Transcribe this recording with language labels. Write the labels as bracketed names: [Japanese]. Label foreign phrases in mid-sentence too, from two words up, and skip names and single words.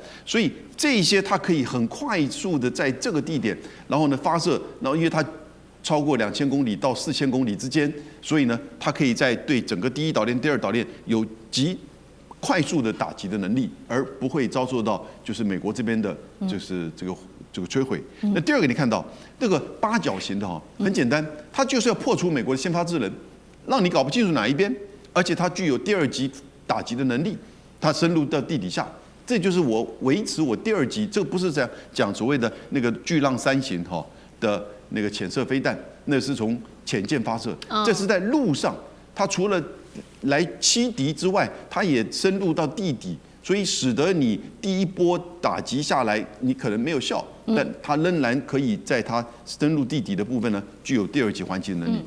[Chinese] 所以這一些它可以很快速的在這個地點，然後呢發射，然後因為它超過2000公里到4000公里之間，所以呢它可以在對整個第一島鏈、第二島鏈有極快速的打擊的能力，而不會遭受到就是美國這邊的，就是這個摧毀。那第二個，你看到這個8 角形的很簡單，它就是要破除美國的先發制人，讓你搞不清楚哪一邊，而且它具有第2級打擊的能力，它深入到地底下，這就是我維持我第2級。這個不是在講所謂的那個巨浪3型的那個潛射飛彈，那是從潛艦發射，這是在陸上，它除了來欺敵之外，它也深入到地底，所以使得你第一波打擊下來，你可能沒有效，但它仍然可以在它深入地底的部分呢，具有第2級還擊的能力。